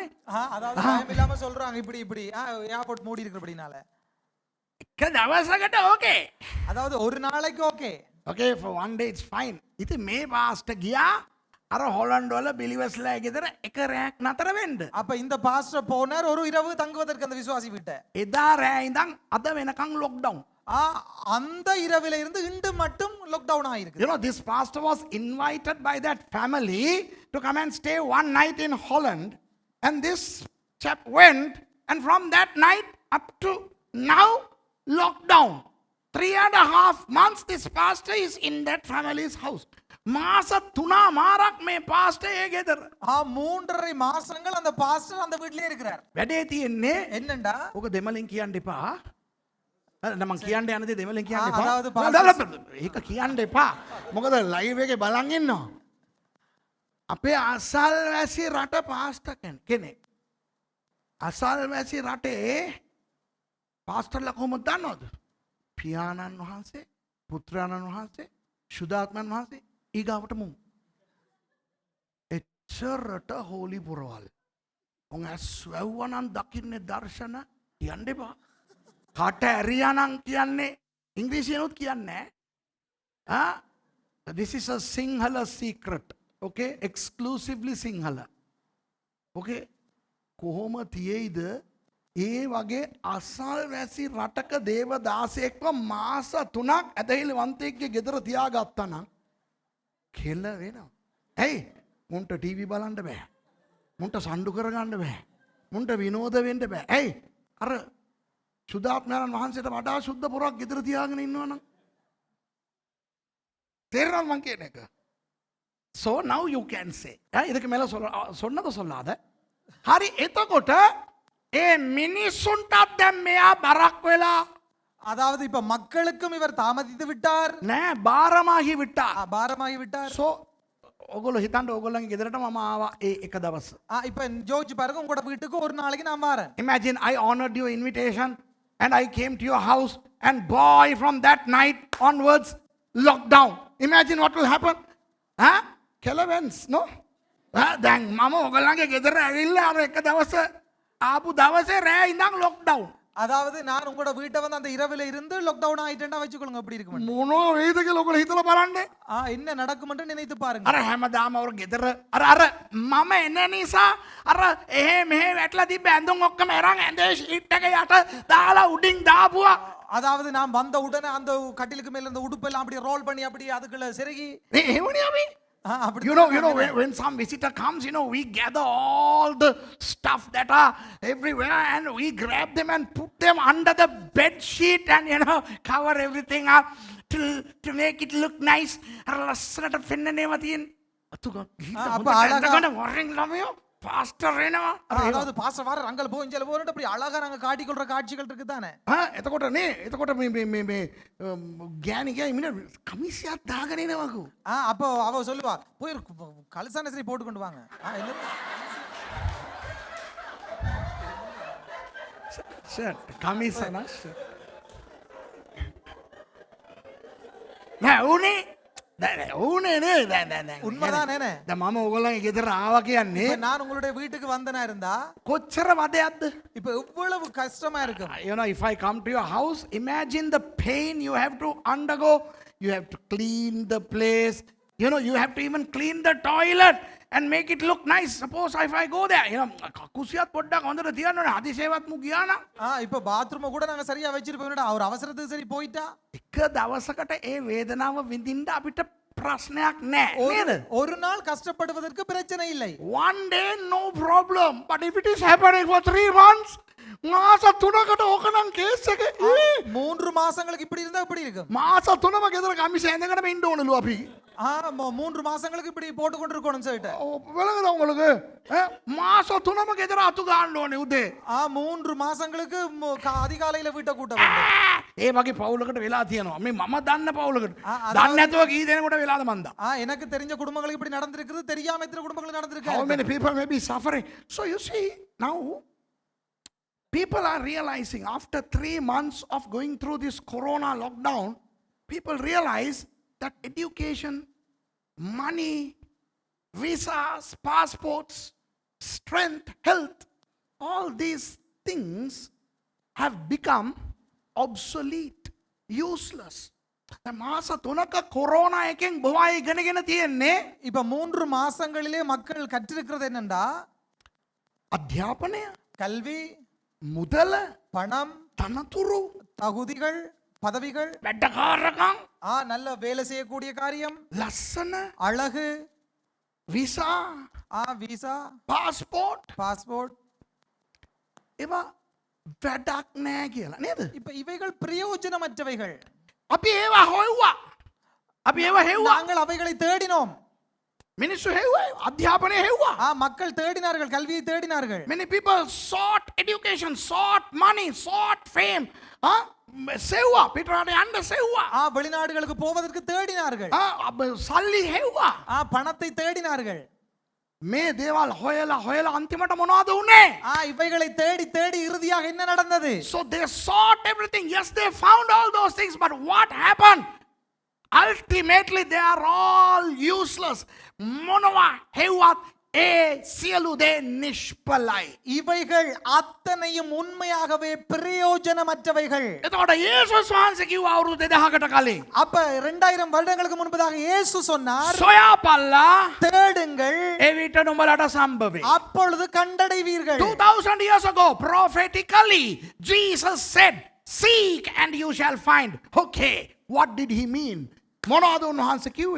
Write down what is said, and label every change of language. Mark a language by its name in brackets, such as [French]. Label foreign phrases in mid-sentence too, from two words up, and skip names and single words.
[Tamil] அதாவது பயம் இல்லாம சொல்றாங்க இப்படி ஏர்போர்ட் மூடி இருக்கிறபடினால. [Sinhala] එක දවසකට okay. [Tamil] அதாவது ஒரு நாளைக்கு ஓகே. [English] Okay, for one day it's fine. [Sinhala] ඉතින් මේ පාස්ටර් ගියා අර හොලන්ඩ් වල බිලිවර්ස්ලා ගෙදර එක රැයක් නතර වෙන්න. [Tamil] அப்ப இந்த பாஸ்டர் போனார் ஒரு இரவு தங்குவதற்கு அந்த விசுவாசி வீட்டை. [Sinhala] එදා රෑ ඉඳන් අද වෙනකන් lockdown. [Tamil] அந்த இரவில இருந்து இன்று மட்டும் லாக்டவுன் ஆயிருக்கு. [English] This pastor was invited by that family to come and stay one night in Holland, and this chap went, and from that night up to now, lockdown. 3.5 months this pastor is in that family's house. [Sinhala] මාස 3 මාරක් මේ pastor ඒ ගෙදර. [Tamil] 3.5 மாசங்கள் அந்த பாஸ்டர் அந்த வீட்லயே இருக்கிறார். [Sinhala] වැඩේ තියෙන්නේ [Tamil] என்னண்டா? [Sinhala] ඔක දෙමළෙන් කියන්න එපා. මම කියන්න යන දේ දෙමළෙන් කියන්න එපා. ඒක කියන්න එපා. මොකද ලයිව් එකේ බලන් ඉන්නවා. අපේ අසල්වැසි රට පාස්ටර් කෙනෙක්. අසල්වැසි රටේ පාස්ටර්ලා කොහොමද දන්නවද? පියාණන් වහන්සේ, පුත්‍රයාණන් වහන්සේ, සුදාත්මන් වහන්සේ ඊගාවට මු. එච්චරට හෝලි පුරවල්. උන් ඇස්වැව්වනම් දකින්නේ දර්ශන කියන්න එපා. කට ඇරියානම් කියන්නේ ඉංග්‍රීසියෙන්වත් කියන්නේ නැහැ. [English] This is a Sinhala secret. Okay? Exclusively Sinhala. Okay? [Sinhala] කොහොම තියෙයිද ඒ වගේ අසල්වැසි රටක දේවදාසයෙක්ව මාස 3ක් ඇදහිලිවන්තයෙක්ගේ ගෙදර තියාගත්තා නම් කෙල වෙනවා. ඇයි? මුන්ට ටීවී බලන්න බෑ. මුන්ට සණ්ඩු කරගන්න බෑ. මුන්ට විනෝද වෙන්න බෑ. ඇයි? අර සුදාත්මයන් වහන්සේට වඩා සුද්ධ පොරක් ගෙදර තියාගෙන ඉන්නවනම් තේරෙනවද මං කියන එක? [English] So now you can say. [Tamil] இதுக்கு மேல சொன்னதை சொல்லாத. [Sinhala] හරි එතකොට ඒ මිනිසුන්ටත් දැන් මෙයා බරක් වෙලා. [Tamil] அதாவது இப்ப மக்களுக்கும் இவர் தாமதித்து விட்டார். නෑ பாரமாகி விட்டா. பாரமாகி விட்டார். [Sinhala] So ඔගොල්ලෝ හිතන්න ඔයගොල්ලන්ගේ ගෙදරට මම ආවා ඒ එක දවස. [Tamil] இப்ப ஜோர்ஜ் பாருங்க உங்களோட வீட்டுக்கு ஒரு நாளைக்கு நான் வரேன். [English] Imagine I honored your invitation and I came to your house and boy from that night onwards lockdown. Imagine what will happen. Kelevens, no? [Sinhala] දැන් මම ඔයගොල්ලන්ගේ ගෙදර ඇවිල්ලා අර එක දවස ආපු දවසේ රෑ ඉඳන් lockdown. [Tamil] அதாவது நான் உங்களோட வீட்டை வந்து அந்த இரவுல இருந்து லாக்டவுன் ஆயிட்டேன்னா வச்சுக்கொள்ளுங்க எப்படி இருக்கும் [Sinhala] මොනෝ වේද කියලා ඔයගොල්ලෝ හිතලා බලන්න. [Tamil] என்ன நடக்கும் என்று நினைத்து பாருங்க [Sinhala] අර හැමදාම වර ගෙදර අර මම එන නිසා අර එහෙ මෙහෙ වැටලා තිබ්බ ඇඳුම් ඔක්කොම අරන් ඇඳේ ෂීට් එක යට දාලා උඩින් දාපුවා. [Tamil] அதாவது நான் வந்த உடனே அந்த கட்டிலுக்கு மேல அந்த உடுப்பெல்லாம் அப்படி ரோல் பண்ணி அப்படி அதுக்குள்ள செருகி [Sinhala] මේ එහෙමනේ අපි. [Tamil] அப்படி [English] You know, when some visitor comes, we gather all the stuff that are everywhere and we grab them and put them under the bed sheet and, cover everything up to make it look nice. [Sinhala] ලස්සනට පෙන්නනේම තියෙන. [Tamil] அப்ப அழகா- [Sinhala] අතගන්න වරෙන් ළමයෝ පාස්ටර් එනවා. [Tamil] அதாவது பாஸ்டர் வார அங்கல் போ இஞ்சல போறோம் அப்படி அழகா நாங்க காட்டிக்கொள்ற காட்சிகள் இருக்குதானே [Sinhala] එතකොට එතකොට මේ ගෑනිකයා ඉමින කමිසියක් දාගෙන එනවකෝ. [Tamil] அப்போ அவ சொல்லுவா போய் கலசான சரி போட்டு கொண்டு வாங்க என்ன [Sinhala] ෂර්ට් කමිසන නෑ උනේ උනේ නේ දැන් [Tamil] உண்மைதானே [Sinhala] මම ඕගොල්ලන්ගේ ගෙදර ආවා කියන්නේ [Tamil] இப்ப நான் உங்களுடைய வீட்டுக்கு வந்தனா இருந்தா [Sinhala] කොච්චර වදයක්ද. [Tamil] இப்ப எவ்வளவு கஷ்டமா இருக்கும் [English] If I come to your house, imagine the pain you have to undergo. You have to clean the place. You have to even clean the toilet and make it look nice. Suppose if I go there, [Sinhala] කුසියත් පොඩ්ඩක් හොඳට තියන්න ඕනේ. අතිශේවත් මු ගියා නම් [Tamil] இப்ப பாத்ரூம் கூட நாங்க சரியா வச்சிருப்போம்டா அவர் அவசரத்துக்கு சரி போயிட்டா [Sinhala] එක දවසකට ඒ වේදනාව විඳින්න අපිට ප්‍රශ්නයක් නැහැ නේද? [Tamil] ஒரு நாள் கஷ்டப்படுவதற்கு பிரச்சனை இல்லை [English] One day no problem, but if it is happening for 3 months, [Sinhala] මාස 3කට ඕකනම් කේස් එක. [Tamil] 3 மாசங்களுக்கு இப்படி இருந்தா இப்படி இருக்கும் [Sinhala] මාස 3ම ගෙදර කමිස ඇඳගෙන ඉන්න ඕනලු අපි. [Tamil] 3 மாசங்களுக்கு இப்படி போட்டு கொண்டு இருக்கணும் சொல்லிட்டு [Sinhala] වෙලකද உங்களுக்கு? මාස 3ම ගෙදර අතු ගන්න ඕනේ උදේ. [Tamil] 3 மாசங்களுக்கு அதிகாலையில வீட்டை கூட்ட வேண்டும் [Sinhala] ඒ වගේ පවුලකට වෙලා තියෙනවා. මේ මම දන්න පවුලකට. අදාළ- දන්නේ නැතුව කී දෙනෙකුට වෙලාද මන්දා. [Tamil] எனக்கு தெரிஞ்ச குடும்பங்களுக்கு இப்படி நடந்திருக்குது தெரியாம எத்தனை குடும்பங்களுக்கு [English] How [Tamil] நடந்திருக்கு [English] many people may be suffering? So you see, now people are realizing after 3 months of going through this corona lockdown, people realize that education, money, visas, passports, strength, health, all these things have become obsolete, useless. [Sinhala] මාස 3ක කොරෝනා එකෙන් බොහෝ ඉගෙනගෙන තියෙන්නේ [Tamil] இப்ப 3 மாசங்களிலே மக்கள் கற்றிருக்கிறது என்னண்டா [Sinhala] අධ්‍යාපනය, [Tamil] கல்வி [Sinhala] මුදල, [Tamil] பணம் [Sinhala] තනතුරු, [Tamil] தகுதிகள் பதவிகள் [Sinhala] වැඩකාරකම්, [Tamil] நல்ல வேலை செய்யக்கூடிய காரியம் [Sinhala] ලස්සන, [Tamil] அழகு [Sinhala] විසා, [Tamil] விசா [Sinhala] පාස්පෝට් [Tamil] பாஸ்போர்ட் [Sinhala] ඒවා වැඩක් නෑ කියලා නේද? [Tamil] இப்ப இவைகள் பிரயோஜனமற்றவைகள் [Sinhala] අපි ඒවා හොයුවා. අපි ඒවා හෙව්වා. [Tamil] நாங்கள் அவைகளை தேடினோம் [Sinhala] මිනිස්සු හෙව්වා. අධ්‍යාපනය හෙව්වා. [Tamil] மக்கள் தேடினார்கள் கல்வியை தேடினார்கள் [English] Many people sought education, sought money, sought fame. [Sinhala] සෙව්වා. පිටරට යන්න සෙව්වා. [Tamil] வெளிநாடுகளுக்கு போவதற்கு தேடினார்கள் [Sinhala] සල්ලි හෙව්වා. [Tamil] பணத்தை தேடினார்கள் [Sinhala] මේ දේවල් හොයලා අන්තිමට මොනවද උනේ? [Tamil] இவைகளை தேடி தேடி இறுதியாக என்ன நடந்தது [English] So they sought everything. Yes, they found all those things, but what happened? Ultimately, they are all useless. [Sinhala] මොනවා හෙව්වත් ඒ සියලු දේ නිෂ්ඵලයි. [Tamil] இவைகள் அத்தனையும் உண்மையாகவே பிரயோஜனமற்றவைகள் [Sinhala] එතකොට යේසුස් වහන්සේ කිව්වා අවුරුදු 2000කට කලින් [Tamil] அப்ப 2000 வருடங்களுக்கு முன்பதாக இயேசு சொன்னார் [Sinhala] සොයාපල්ලා [Tamil] தேடுங்கள் [Sinhala] එවිට නුඹලට සම්භවේ. [Tamil] அப்பொழுது கண்டடைவீர்கள் [English] 2000 years ago, prophetically, Jesus said, seek and you shall find. Okay, what did he mean? [Sinhala] මොනවද උන්වහන්සේ කිව්වේ?